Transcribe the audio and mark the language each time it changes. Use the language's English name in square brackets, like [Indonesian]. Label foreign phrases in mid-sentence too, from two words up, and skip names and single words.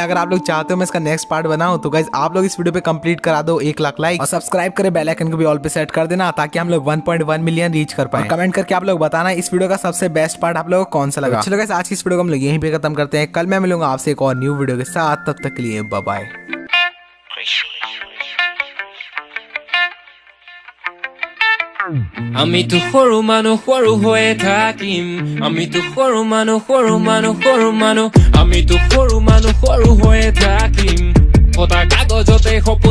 [Hindi] अगर आप लोग चाहते हो मैं इसका [English] next part [Hindi] बनाऊं तो गाइस आप लोग इस वीडियो पे कंप्लीट करा दो 1 लाख लाइक और सब्सक्राइब करे, [English] bell icon [Hindi] को भी ऑल पे सेट कर देना ताकि हम लोग 1.1 [English] million reach [Hindi] कर पाए। कमेंट करके आप लोग बताना इस वीडियो का सबसे [English] best part [Hindi] आप लोगों को कौन सा लगा। चलो गाइस आज की इस वीडियो को हम लोग यहीं पे खत्म करते हैं। कल मैं मिलूंगा आपसे एक और [English] new video [Hindi] के साथ, तब तक के लिए [English] bye bye. [Assamese] আমি তো সৰু মানুহ সৰু হৈয়ে থাকিম, আমি তো সৰু মানুহ আমি তো সৰু মানুহ সৰু হৈয়ে থাকিম, কটা কাগজতে সপোন